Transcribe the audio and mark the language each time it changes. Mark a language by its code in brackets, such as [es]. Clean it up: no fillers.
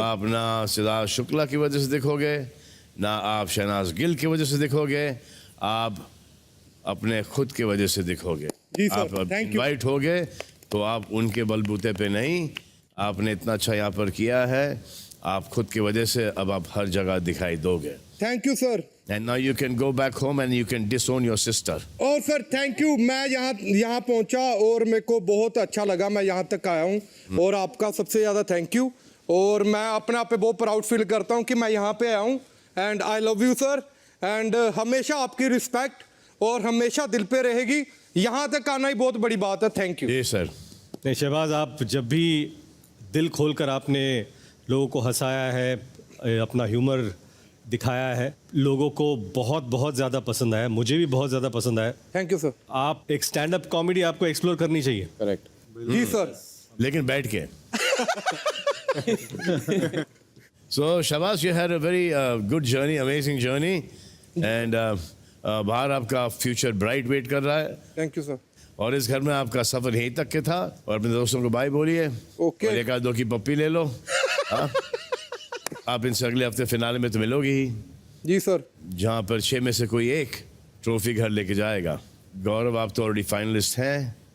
[hi] आप ना सिद्धार्थ शुक्ला की वजह से दिखोगे, ना आप शहनाज गिल की वजह से दिखोगे, आप अपने खुद की वजह से दिखोगे। जी सर, आप [en] thank you। [hi] इनवाइट होगे तो आप उनके बलबूते पे नहीं, आपने इतना अच्छा यहाँ पर किया है, आप खुद की वजह से अब आप हर जगह दिखाई दोगे। [en] Thank you sir. And now you can go back home and you can disown your sister. [hi] और सर थैंक यू, मैं यहाँ पहुँचा और मेरे को बहुत अच्छा लगा, मैं यहाँ तक आया हूँ और आपका सबसे ज़्यादा थैंक यू। और मैं अपने आप पे बहुत प्राउड फील करता हूँ कि मैं यहाँ पे आया हूँ। [en] and I love you sir, [hi] and हमेशा आपकी रिस्पेक्ट और हमेशा दिल पे रहेगी। यहाँ तक आना ही बहुत बड़ी बात है। [en] Thank you. [hi] Ji sir. नहीं शहबाज, आप जब भी दिल खोलकर आपने लोगों को हंसाया है, अपना ह्यूमर दिखाया है, लोगों को बहुत बहुत ज़्यादा पसंद आया, मुझे भी बहुत ज़्यादा पसंद आया। [en] Thank you sir. [hi] आप एक स्टैंड अप कॉमेडी आपको एक्सप्लोर करनी चाहिए। [en] Correct. [hi] जी सर। लेकिन बैठ के। [en] So Shahbaz, you had a very good journey, amazing journey, and [hi] बाहर आपका फ्यूचर ब्राइट वेट कर रहा है। [en] Thank you sir. [hi] और इस घर में आपका सफर यहीं तक के था। और अपने दोस्तों को बाय बोलिए। [en] Okay. [hi] और एक आध दो की पप्पी ले लो। हाँ? आप इनसे अगले हफ्ते फिनाले में तो मिलोगी ही। जी सर। जहाँ पर 6 में से कोई एक ट्रॉफी घर लेके जाएगा। गौरव, आप तो ऑलरेडी फाइनलिस्ट हैं।